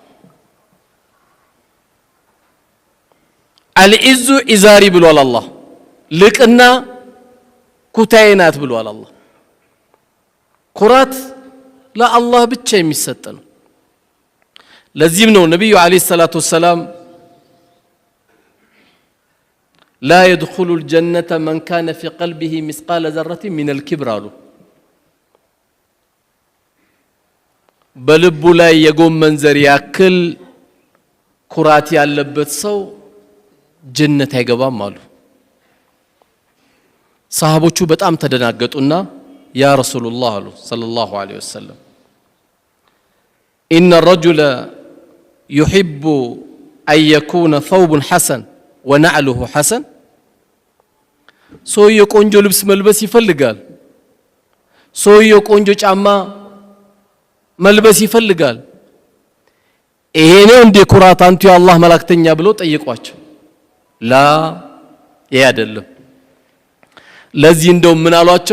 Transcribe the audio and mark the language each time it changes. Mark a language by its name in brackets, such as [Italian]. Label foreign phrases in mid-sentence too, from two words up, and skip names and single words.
[Arabic] العز إزاري [Amharic] ብሏል አላህ። ልቅና ኩታዬ ናት ብሏል አላህ። ኩራት ለአላህ ብቻ የሚሰጥ ነው። ለዚህም ነው ነብዩ [Arabic] عليه الصلاة والسلام لا يدخل الجنة من كان في قلبه مثقال ذرة من الكبر [Amharic] አሉ። በልቡ ላይ የጎመን ዘር ያክል ኩራት ያለበት ሰው ጀነት አይገባም አሉ። ሰሃቦቹ በጣም ተደናገጡና [Arabic] يا رسول الله [Amharic] አሉ [Arabic] صلى الله عليه وسلم إن الرجل يحب أن يكون ثوب حسن ونعله حسن [Amharic] ሰው የቆንጆ ልብስ መልበስ ይፈልጋል፣ ሰውየው ቆንጆ ጫማ መልበስ ይፈልጋል። ይሄ ነው እንደ ኩራት አንቱ የአላህ መላእክተኛ ብሎ ጠየቋቸው። ላ ይሄ አይደለም። ለዚህ እንደው ምን አሏቸው?